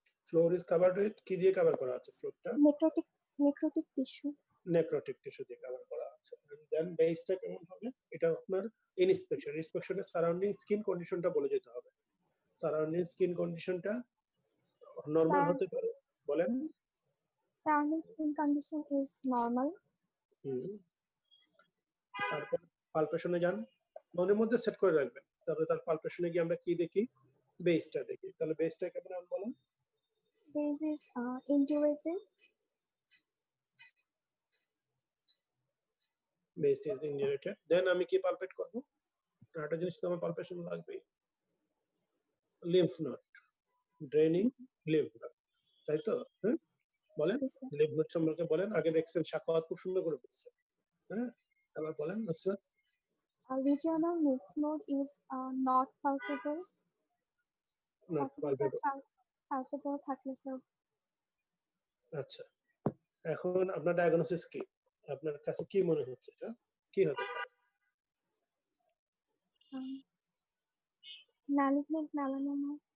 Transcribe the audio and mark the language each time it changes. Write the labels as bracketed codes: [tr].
[en] floor is covered with [bn] কি দিয়ে cover করা আছে ফ্লোরটা? [en] necrotic tissue. [bn] নেক্রোটিক টিস্যু দিয়ে কভার করা আছে। দেন বেসটা কেমন হবে? এটা আপনার ইন্সপেকশনের সারাউন্ডিং স্কিন কন্ডিশনটা বলে যেতে হবে। সারাউন্ডিং স্কিন কন্ডিশনটা নরমাল হতে পারে, বলেন। [en] Surrounding skin condition is normal. [bn] তারপর পালপেশনে যান, মনের মধ্যে সেট করে রাখবেন। তারপরে তার পালপেশনে গিয়ে আমরা কি দেখি? বেসটা দেখি। তাহলে বেসটা কেমন হবে বলেন? [en] Base is indurated. Base is indurated. [bn] দেন আমি কি পালপেট করব? একটা জিনিস তো আমার পালপেশন লাগবে, lymph node, draining lymph node, তাই তো? হ্যাঁ, বলেন [en] Yes, sir. [bn] লিম্ফ নোড সম্পর্কে বলেন। আগে দেখছেন সাকাওয়াত খুব সুন্দর করে বলছে, হ্যাঁ? আবার বলেন Nusrat. [en] Regional lymph node is not palpable. Not palpable. [bn] Palpable থাকলে স্যার আচ্ছা, এখন আপনার ডায়াগনোসিস কি? আপনার কাছে কি মনে হচ্ছে এটা কি হতে পারে? [en] malignant melanoma.